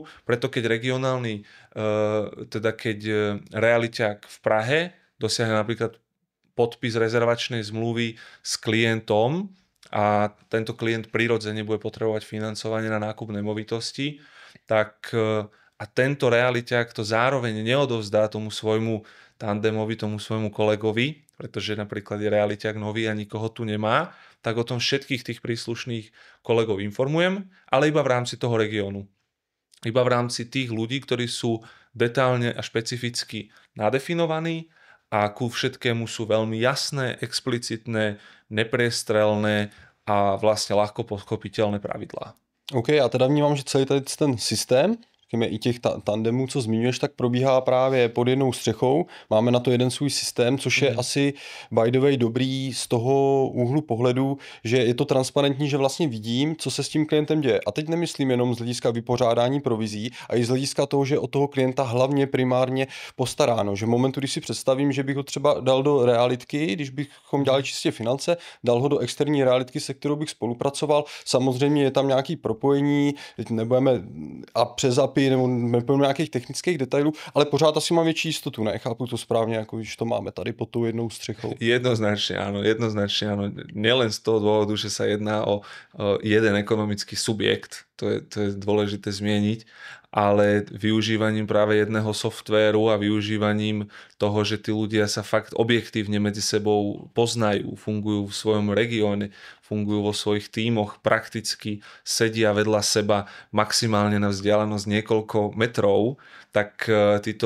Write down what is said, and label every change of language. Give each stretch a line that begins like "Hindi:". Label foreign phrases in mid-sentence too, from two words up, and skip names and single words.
Slovak: Preto keď keď realiťák v Prahe dosiahne napríklad podpis rezervačnej zmluvy s klientom a tento klient prirodzene bude potrebovať financovanie na nákup nemovitosti, tak a tento realiťák to zároveň neodovzdá tomu svojmu tandemovi, tomu svojmu kolegovi, pretože napríklad je realiťák nový a nikoho tu nemá, tak o tom všetkých tých príslušných kolegov informujem, ale iba v rámci toho regiónu. Iba v rámci tých ľudí, ktorí sú detálne a špecificky nadefinovaní a ku všetkému sú veľmi jasné, explicitné, nepriestrelné a vlastne ľahko pochopiteľné pravidlá.
Czech: OK, já teda vnímám, že celý tady ten systém, i těch tandemů, co zmiňuješ, tak probíhá právě pod jednou střechou. Máme na to jeden svůj systém, což je asi
English: by the way
Czech: dobrý z toho úhlu pohledu, že je to transparentní, že vlastně vidím, co se s tím klientem děje. A teď nemyslím jenom z hlediska vypořádání provizí, a i z hlediska toho, že o toho klienta hlavně primárně postaráno. Že v momentu, když si představím, že bych ho třeba dal do realitky, když bychom dělali čistě finance, dal ho do externí realitky, se kterou bych spolupracoval. Samozřejmě je tam nějaký propojení, teď nebudeme a přes API nebo nepojím nějakých technických detailů, ale pořád asi mám větší jistotu, ne? Chápu to správně, jako když to máme tady pod tou jednou střechou.
Slovak: Jednoznačne áno. Nielen z toho dôvodu, že sa jedná o jeden ekonomický subjekt, to je dôležité zmieniť, ale využívaním práve jedného softvéru a využívaním toho, že tí ľudia sa fakt objektívne medzi sebou poznajú, fungujú v svojom regióne, fungujú vo svojich tímoch, prakticky sedia vedľa seba maximálne na vzdialenosť niekoľko metrov, tak títo